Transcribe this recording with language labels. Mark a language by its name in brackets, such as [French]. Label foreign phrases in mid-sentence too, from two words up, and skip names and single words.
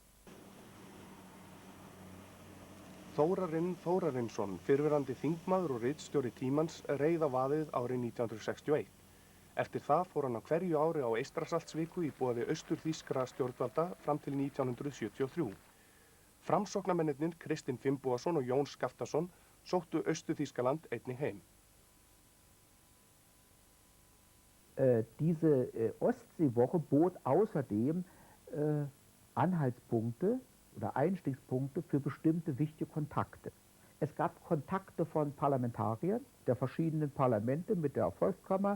[Icelandic] Þórarinn Þórarinsson, fyrrverandi þingmaður og ritstjóri Tímans, reið á vaðið árið 1961. Eftir það fór hann á hverju ári á Eystrasaltsviku í boði austurþýskra stjórnvalda fram til 1973. Framsóknarmennirnir Kristinn Finnbogason og Jón Skaftason sóttu Austur-Þýskaland einnig heim. [German] Diese Ostseewoche bot außerdem Anhaltspunkte oder Einstiegspunkte für bestimmte wichtige Kontakte. Es gab Kontakte von Parlamentariern der verschiedenen Parlamente mit der Volkskammer.